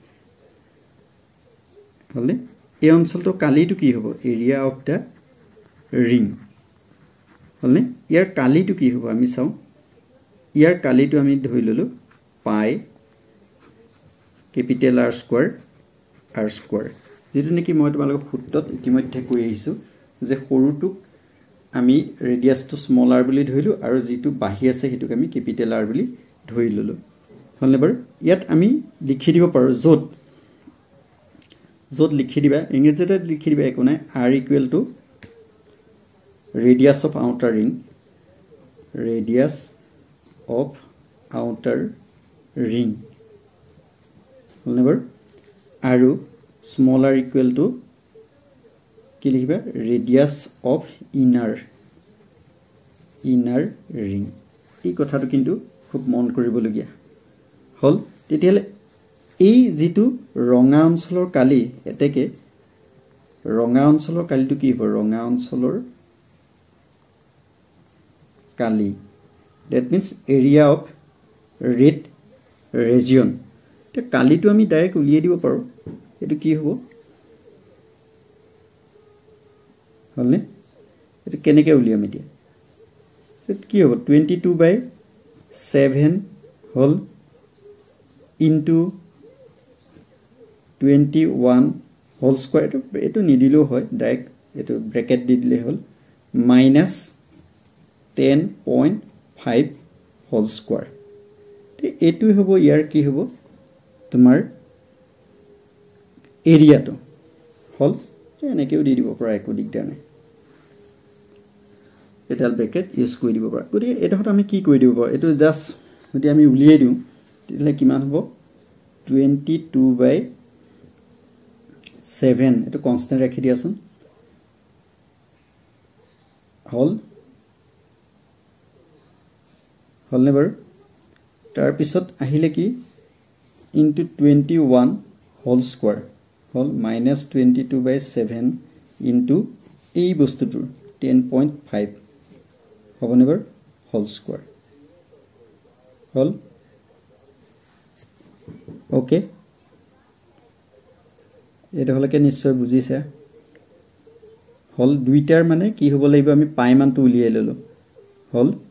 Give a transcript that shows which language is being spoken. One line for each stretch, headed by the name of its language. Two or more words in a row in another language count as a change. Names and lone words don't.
Assamese: হলনে এই অঞ্চলটোৰ কালিটো কি হ'ব
English: area of the ring
Assamese: হলনে ইয়াৰ কালিটো কি হ'ব আমি চাও ইয়াৰ কালিটো আমি ধৰি ললো পাই
English: capital R square
Assamese: যেটো নেকি মই তোমালোক ফুটত ইতিমধ্যে কৈ আহিছো যে সৰুটুক আমি ৰেডিয়াসটো
English: small r
Assamese: বুলি ধৰিলো আৰু যেটো বাহি আছে হেতুক আমি
English: capital R
Assamese: বুলি ধৰি ললো হলনে বাৰু ইয়াত আমি লিখি দিব পাৰো যত লিখি দিবা ইংৰাজীতে লিখি দিবা একো নাই
English: r equal to radius of outer ring radius of outer ring
Assamese: হলনে বাৰু আৰু
English: small r equal to
Assamese: কি লিখিবা
English: radius of inner
Assamese: ring এই কথাটো কিন্তু খুব মন কৰিবলগীয়া হল তেতিয়ালে এই যেটো ৰঙা অঞ্চলৰ কালি এতেকে ৰঙা অঞ্চলৰ কালিটো কি হ'ব ৰঙা অঞ্চলৰ
English: কালি that means area of red region তে কালিটো আমি ডাইৰেক্ট উলিয়াই দিব পাৰো এটো কি হ'ব হলনে এটো কেনেকে উলিয়াম এতিয়া এটো কি হ'ব
Assamese: 22/7 হল
English: into 21 whole square
Assamese: এটো নিদিলো হয় ডাইৰেক্ট এটো ব্র্যাকেট দি দিলে হল
English: minus 10.5 whole square
Assamese: তে এটো হ'ব ইয়াৰ কি হ'ব তোমাৰ এৰিয়াটো হল এনেকেও দি দিব পৰা একো দিগদাৰ নাই এটাল ব্র্যাকেট ইউজ কৰি দিব পৰা গতি এটাহত আমি কি কৰি দিব পাৰো এটো জাস্ট যদি আমি উলিয়াই দিও তেতিয়ালে কিমান হ'ব 22/7 এটো কনস্ট্যান্ট ৰাখি দিয়াছোন হলনে বাৰু তাৰ পিছত আহিলে কি
English: into 21 whole square whole minus
Assamese: 22/7 into এই বস্তুটোৰ 10.5 হবনে বাৰু
English: whole square
Assamese: হল ওকে এটা হলকে নিশ্চয় বুজিছা হল দুইটাৰ মানে কি হ'ব লাগিব আমি পাই মানটো উলিয়াই ললো হল